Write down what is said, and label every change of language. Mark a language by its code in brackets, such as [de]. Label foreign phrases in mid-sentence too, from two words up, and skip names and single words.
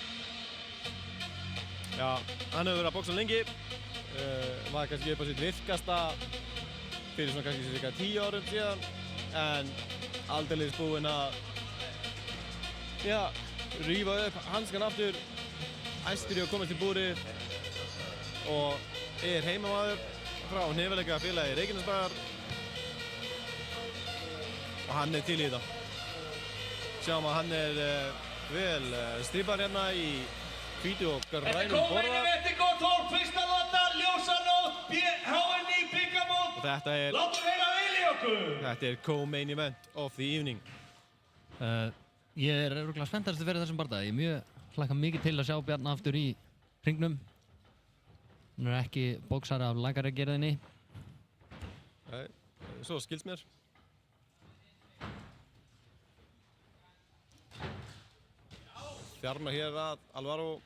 [is] Já, hann hefur verið að boksa lengi, var kannski upp á sitt virkasta fyrir svona kannski cirka 10 árum síðan, en aldeilis búinn að rífa upp hanskan aftur, æstur í að koma til búrið og heimamaður frá Heimaleikafélagi Reykjanesbæjar og hann til í þetta. Sjáum að hann vel strípar hérna í hvítu og grænum borða. Þetta er co-main gott fólk, fyrsta lotta, ljósanótt, HNI byggamót. Þetta Látum heyra vel í okkur. Þetta er [en] co-main event of the evening. [is] Ég örugglega spenntastur fyrir þessum bardaga. Ég hlakka mikið til að sjá Bjarna aftur í hringnum. Hann ekki bóksari af lakaragerðinni. Nei, svo skilst mér. Þjarmar hér að Alvaro.